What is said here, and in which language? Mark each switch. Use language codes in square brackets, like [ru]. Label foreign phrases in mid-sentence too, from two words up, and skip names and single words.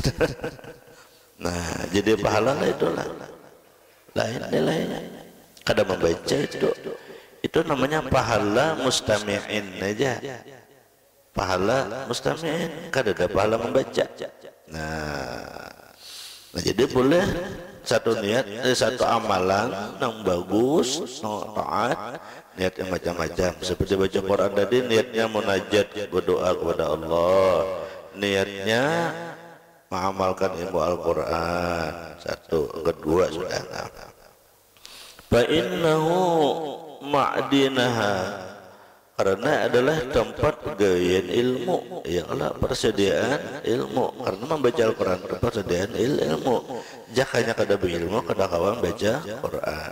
[id] Nah, jadi pahala lah itulah. Lain nilainya. [bjn] Kada membaca itu namanya pahala mustami'in aja. Pahala mustami'in, kada ada pahala membaca. [id] Nah jadi boleh satu niat, satu amalan yang bagus, taat, niat yang macam-macam. Seperti baca Quran tadi, niatnya munajat, berdoa kepada Allah. Niatnya mengamalkan ilmu Al-Quran. Satu, kedua sudah. [ar] فإنه معدنها, [id] karena adalah tempat gayan ilmu. Ya Allah, persediaan ilmu. Karena membaca Al-Quran persediaan ilmu. [bjn] Jakanya kada berilmu kada kawan baca Quran.